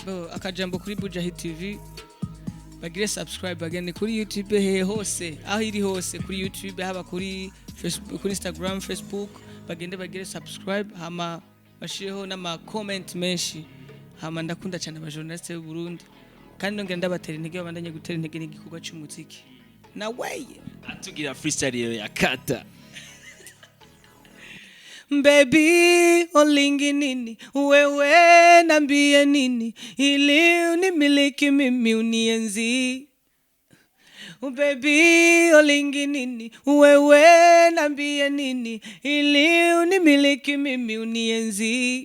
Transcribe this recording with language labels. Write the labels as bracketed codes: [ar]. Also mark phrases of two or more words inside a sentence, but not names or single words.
[rn] bo akajambo kuri Bujahit TV bagire subscribe bagene kuri YouTube hose aho iri hose kuri YouTube haba kuri Facebook kuri Instagram Facebook bagende bagire subscribe hama bashireho n'ama comment menshi hama ndakunda cyane aba journaliste b'u Burundi kandi nongera ndabatera intege babandanye gutera intege n'igikorwa cy'umuziki na way atugira freestyle ya kata [sw] Baby, [ln] olingi nini, [sw] wewe nambie nini, ili unimiliki mimi unienzi. Baby, [ln] olingi nini, [sw] wewe nambie nini, ili unimiliki mimi unienzi.